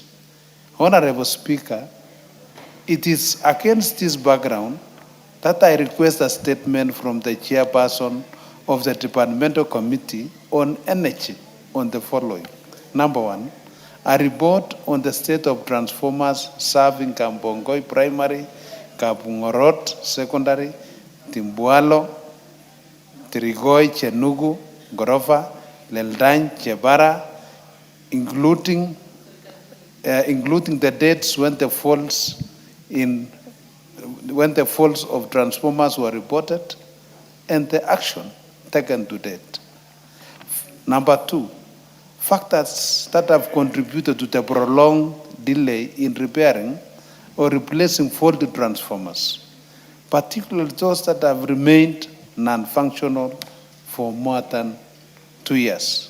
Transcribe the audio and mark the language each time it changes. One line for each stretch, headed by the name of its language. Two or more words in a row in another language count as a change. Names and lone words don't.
English: Honorable Speaker, it is against this background that I request a statement from the chairperson of the Departmental Committee on Energy on the following. Number one, a report on the state of transformers serving Kambongoi Primary, Kabungorot Secondary, Timbualo, Trigoi, Chenugu, Gorova, Leldañ, Chebara, including the dates when the faults of transformers were reported and the action taken to date. Number two, factors that have contributed to the prolonged delay in repairing or replacing faulty transformers, particularly those that have remained non-functional for more than 2 years.